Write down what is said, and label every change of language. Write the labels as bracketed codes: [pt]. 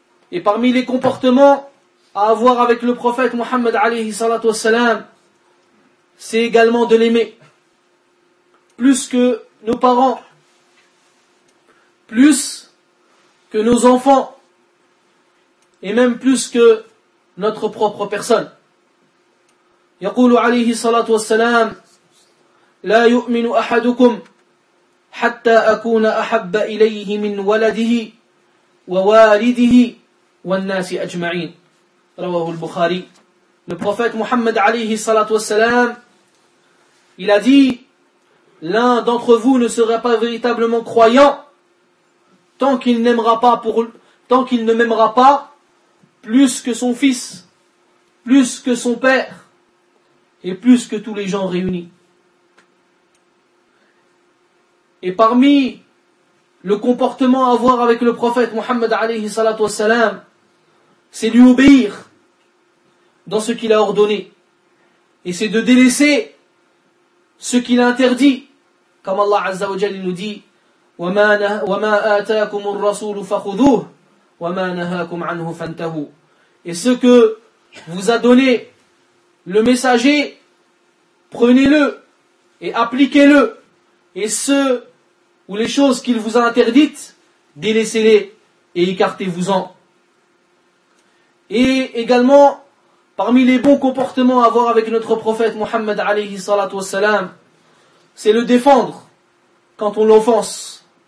[fr] Et parmi les comportements à avoir avec le prophète Muhammad alayhi salatu wassalam, c'est également de l'aimer. Plus que nos parents, plus que nos enfants, et même plus que notre propre personne. [ar] يقول عليه الصلاة والسلام لا يؤمن أحدكم حتى أكون أحب إليه من ولده ووالده والناس أجمعين. رواه البخاري. [fr] Le prophète Muhammad [ar] عليه الصلاة والسلام, [fr] il a dit, l'un d'entre vous ne sera pas véritablement croyant tant qu'il ne m'aimera pas plus que son fils, plus que son père, et plus que tous les gens réunis. Et parmi le comportement à avoir avec le prophète Muhammad alayhi salatu wassalam, c'est lui obéir dans ce qu'il a ordonné. Et c'est de délaisser ce qu'il a interdit. Comme Allah Azza wa Jalla nous dit, [ar] وَمَا آتَاكُمُ الرَّسُولُ فَخُذُوهُ وَمَا نَهَاكُمْ عَنْهُ فَانْتَهُوا. [fr] Et ce que vous a donné le messager, prenez-le et appliquez-le. Et ce ou les choses qu'il vous a interdites, délaissez-les et écartez-vous-en. Et également, parmi les bons comportements à avoir avec notre prophète Muhammad alayhi salatu wassalam, c'est le défendre quand on l'offense.